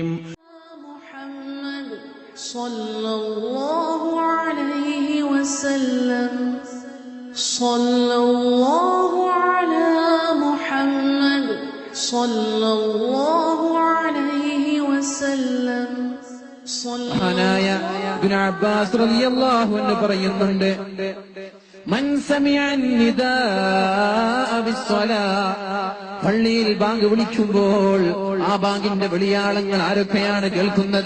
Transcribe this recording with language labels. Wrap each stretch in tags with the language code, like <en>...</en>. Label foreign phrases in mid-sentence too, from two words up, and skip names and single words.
<ar>محمد صلى الله عليه وسلم صلى الله على محمد صلى الله عليه وسلم</ar> <ml>മഹാനായ ഇബ്നു അബ്ബാസ്</ml> <ar>رضي الله عنه</ar> <ml>പറയുന്നുണ്ട്,</ml> <ar>من سمع النداء بالصلاة,</ar> <ml>പള്ളിയിൽ ബാങ്ക് വിളിക്കുമ്പോൾ ആ ബാങ്കിന്റെ വെളിയാളങ്ങൾ ആരൊക്കെയാണ് കേൾക്കുന്നത്?</ml>